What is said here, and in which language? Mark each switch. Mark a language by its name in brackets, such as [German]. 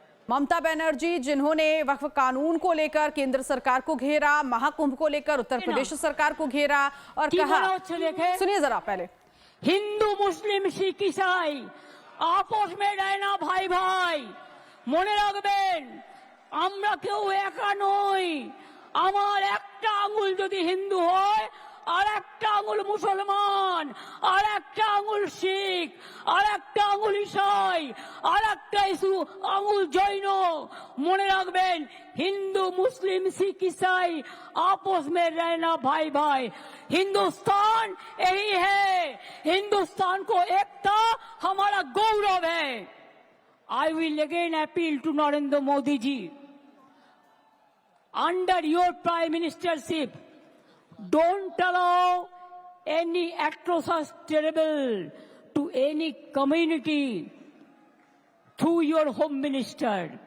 [Hindi] ममता बनर्जी जिन्होंने वक्फ कानून को लेकर केंद्र सरकार को घेरा, महाकुंभ को लेकर उत्तर प्रदेश सरकार को घेरा और कहा, सुनिए जरा पहले। हिंदू मुस्लिम सिख ईसाई आपस में रहना भाई भाई, [Bangla] মনে রাখবেন আমরা কেউ একা নই। আমার একটা আঙ্গুল যদি হিন্দু হয় আর একটা আঙ্গুল মুসলমান, আর একটা আঙ্গুল শিখ, আর একটা আঙ্গুল ইসাই, আর একটা আঙ্গুল জৈন। মনে রাখবেন হিন্দু মুসলিম [Hindi] सिख ईसाई आपस में रहना भाई भाई। हिंदुस्तान यही है, हिंदुस्तान को एकता हमारा गौरव है। [English] I will again appeal to Narendra Modi ji, under your prime ministership, don't allow any atrocious terrible to any community through your home minister.